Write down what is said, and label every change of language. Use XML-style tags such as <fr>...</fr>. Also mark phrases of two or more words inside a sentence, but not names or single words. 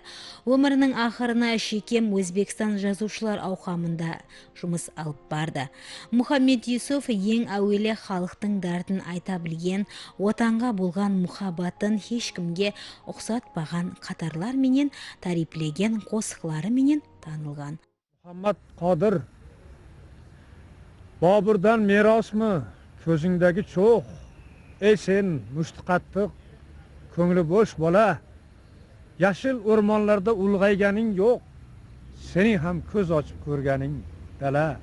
<kaa>Өмірінің ақырына Шекем Өзбекстан жазушылар ауқамында жұмыс алып барды. Мухаммед Юсуф ең әуелі халықтың дәртін айта білген, отанға болған мұхаббатын ешкімге ұқсатпаған қатарлар менен тарифлеген қосықлары менен танылған.</kaa> <uz>Muhammad Qodir, Boburdan merosmi ko'zingdagi cho'q? Ey sen mushti qattiq, ko'ngli bo'sh bola, yashil o'rmonlarda ulg'ayganing yo'q, sening ham ko'z ochib ko'rganing dala.</uz>